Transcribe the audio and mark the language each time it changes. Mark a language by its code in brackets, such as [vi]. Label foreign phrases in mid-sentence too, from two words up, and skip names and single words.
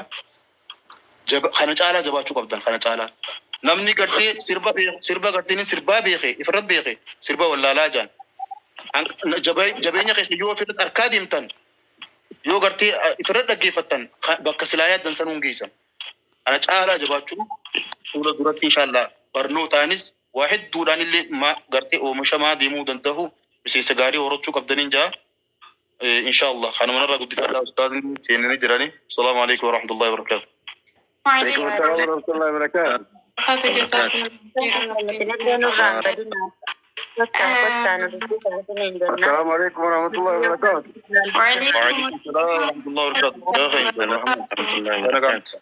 [om] kana caalaa jabaachuu qabdan kana caalaa namni gartee sirba gartee sirbaa beeke ifirra beeke sirba wallaalaa jaan jabeenya keessa yoo ofirratti arkaa deemtan yoo gartee ifirra dhaggeeffattan bakka silaa yaaddan sanuun geessan kana caalaa jabaachuu fuula duratti inshaallah barnootaanis waa hedduudhaan illee gartee oomishamaa deemuu danda'u miseensa gaarii horachuu qabdaniin jaa inshaallah kanuma narraa guddifadhaa ustaadni seenanii jiranii. [ar] السلام عليكم ورحمة الله وبركاته. وعليكم السلام ورحمة الله وبركاته. جزاكم السلام عليكم ورحمة الله وبركاته. وعليكم السلام ورحمة الله وبركاته.